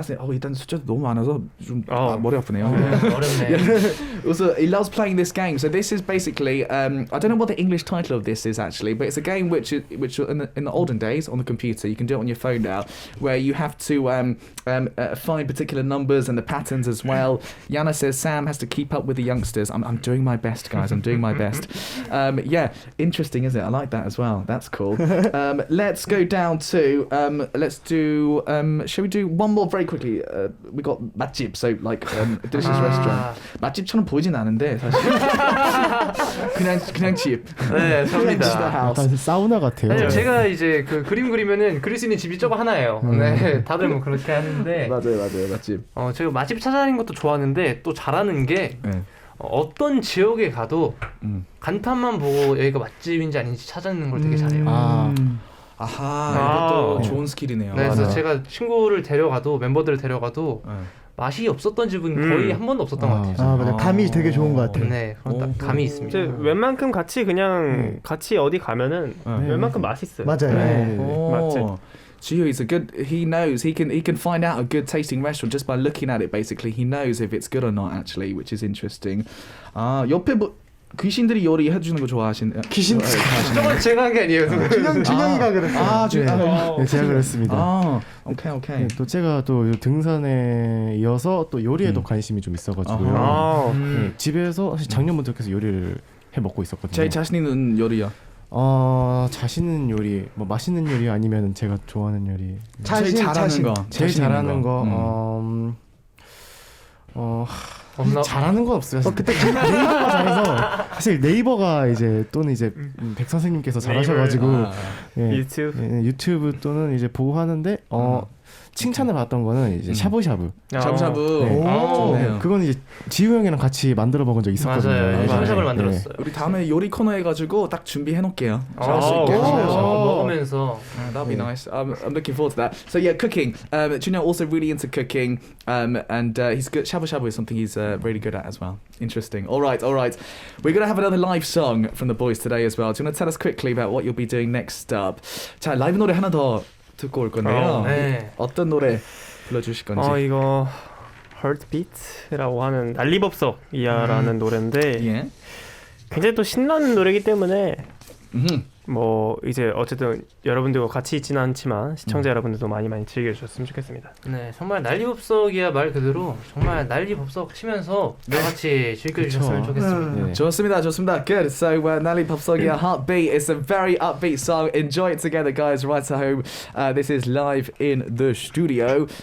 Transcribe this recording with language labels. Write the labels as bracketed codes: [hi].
[ko] 일단 숫자도 너무 많아서 좀 머리 아프네요. 어렵네. [en] Also, he loves playing this game. So this is basically, I don't know what the English title of this is actually, but it's a game which in the olden days on the computer, you can do it on your phone now, where you have to find particular numbers and the patterns as well. Yana says Sam has to keep up with the youngsters. I'm doing my best, guys. I'm doing my best. Yeah, interesting, isn't it? I like that as well. That's cool. Let's go down to let's do. Shall we do one more very quickly? We got 맛집, so like a delicious restaurant. [ko] 맛집처럼 보이진 않은데 사실. 그냥 집. 네, 섭니다. 약간 사우나 같아요. 아니요, 제가 이제 그 그림 그리면은 그릴 수 있는 집이 저거 하나예요. 네, 다들 뭐 그렇게 하는데. 맞아요, 맛집. 제가 맛집 찾아다니는 것도 좋아하는데 또 잘하는 게 어떤 지역에 가도 간판만 보고 여기가 맛집인지 아닌지 찾아내는 걸 되게 잘해요. 이것도 좋은 스킬이네요. 네, 그래서 제가 친구를 데려가도 멤버들을 데려가도 맛이 없었던 집은 거의 한 번도 없었던 것 같아요. 맞아요. 감이 되게 좋은 것 같아요. 네, 그런 딱 감이 있습니다. 웬만큼 같이 그냥 같이 어디 가면은 웬만큼 맛있어요. 맞아요. 맛집. [en] Gio is a good. He knows he can find out a good tasting restaurant just by looking at it. Basically, he knows if it's good or not. Actually, which is interesting. [ko] 옆에 뭐 귀신들이 요리 해주는 거 좋아하시는? 귀신? 저건 제가 한 게 아니에요. 준영이가 그랬어요. 네, 제가 그랬습니다. 오케이. 또 제가 또 등산에 이어서 또 요리에도 관심이 좀 있어가지고요. 집에서 사실 작년부터 계속 요리를 해 먹고 있었거든요. 제일 자신 있는 요리요? 자신 있는 요리, 뭐 맛있는 요리 아니면 제가 좋아하는 요리. 제일 잘하는 거. 제일 잘하는 거. 잘하는 건 없어요. 그때 네이버가 잘해서 사실 네이버가 이제 또는 이제 백 선생님께서 잘하셔가지고 유튜브 또는 이제 보고 하는데 칭찬을 받았던 거는 이제 샤브샤브. 샤브샤브. 그건 이제 지우 형이랑 같이 만들어 먹은 적 있었거든요. 맞아요. 샤브샤브를 만들었어요. 우리 다음에 요리 코너 해가지고 딱 준비해 놓을게요. 잘할 수 있게. 먹으면서. [en] That'd be nice. I'm looking forward to that. So yeah, cooking. Junyo also really into cooking, and he's good. Shabu shabu is something he's really good at as well. Interesting. All right. We're gonna have another live song from the boys today as well. Do you want to tell us quickly about what you'll be doing next up? [ko] 자, 라이브 노래 하나 더 듣고 올 건데요. 어떤 노래 불러주실 건지. 이거 Heartbeat라고 하는 난리법석이야라는 노래인데 굉장히 또 신나는 노래이기 때문에 뭐 이제 어쨌든 여러분들과 같이 있지는 않지만 시청자 여러분들도 많이 즐겨주셨으면 좋겠습니다. 네, 정말 난리법석이야 말 그대로 정말 난리법석 치면서 다 같이 즐겨주셨으면 좋겠습니다. 좋습니다. [en] Good. So 난리법석이야 Heartbeat is a very upbeat song. Enjoy it together, guys. Right at home. This is live in the studio.